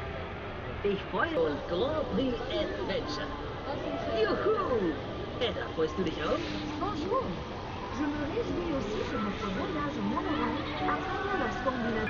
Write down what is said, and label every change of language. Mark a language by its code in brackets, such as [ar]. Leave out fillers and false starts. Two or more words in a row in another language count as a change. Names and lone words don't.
[de] Ich freue mich und Grand Prix Adventure. Juhu! Edda, freust du dich auch? [fr] Bonjour. Je me réjouis aussi de notre voyage au monorail à travers la Scandinavie.